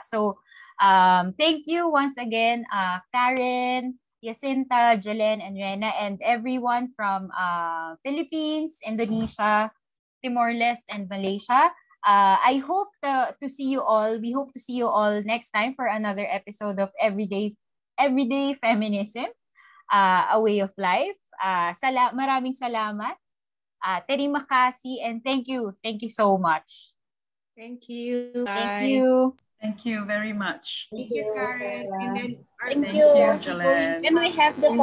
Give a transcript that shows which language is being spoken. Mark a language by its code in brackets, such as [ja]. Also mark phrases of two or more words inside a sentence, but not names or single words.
[en] So thank you once again, Karen, Jacinta, Jelen, and Rena, and everyone from Philippines, Indonesia, Timor-Leste, and Malaysia. I hope to see you all. We hope to see you all next time for another episode of Everyday Feminism, a way of life. [tl] Maraming salamat. [id] Terima kasih, [en] and thank you. Thank you so much. Thank you. Bye. Thank you. Thank you very much. Thank you, Karen. And then Thank Thank you. you, Jalen. Can we have the